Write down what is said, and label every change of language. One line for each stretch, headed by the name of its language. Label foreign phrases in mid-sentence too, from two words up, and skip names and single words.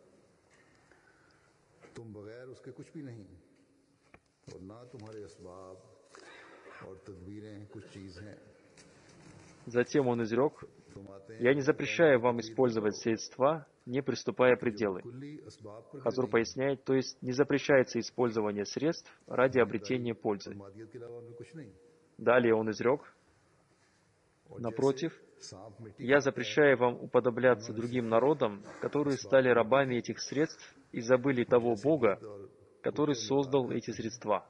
Urdu: تم بغیر اس کے کچھ بھی نہیں اور نہ تمہارے اسباب اور تدبیریں کچھ چیز ہیں.
Russian: Затем он изрек: «Я не запрещаю вам использовать средства, не приступая пределы». Хазур поясняет, то есть не запрещается использование средств ради обретения пользы. Далее он изрек: напротив, я запрещаю вам уподобляться другим народам, которые стали рабами этих средств и забыли того Бога, который создал эти средства.